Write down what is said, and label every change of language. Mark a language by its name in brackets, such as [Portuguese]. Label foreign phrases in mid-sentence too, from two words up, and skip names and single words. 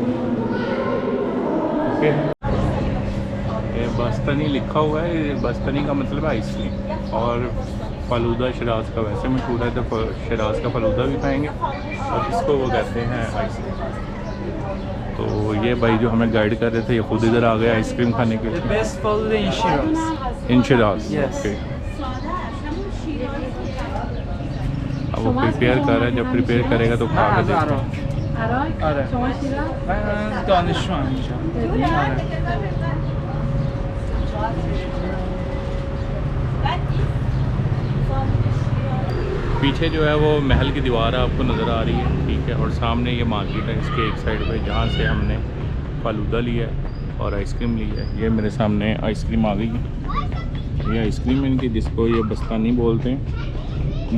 [Hindi] ओके, ये बस्तनी लिखा हुआ है, ये बस्तनी का मतलब है आइसक्रीम, और फ़लूदा शिराज़ का वैसे मशहूर है, तो शिराज़ का फ़लूदा भी खाएंगे, और इसको वो कहते हैं आइसक्रीम। तो ये भाई जो हमें गाइड कर रहे थे ये खुद इधर आ गए आइसक्रीम खाने के लिए। [English] best faluda in Shiraz. in Shiraz, Yes. [Hindi] ओके। अब वो प्रिपेयर कर रहा है, जब प्रिपेयर करेगा तो खा के देखते हैं। [Persian] عراق آره. شما شیراز من دانشجو هم اینجا. آره. [Hindi] पीछे जो है वो महल की दीवार आपको नज़र आ रही है, ठीक है। और सामने ये मार्केट है, इसके एक साइड पे जहाँ से हमने फालूदा लिया है और आइसक्रीम ली है। ये मेरे सामने आइसक्रीम आ गई है। ये आइसक्रीम इनकी, जिसको ये बस्तानी बोलते हैं।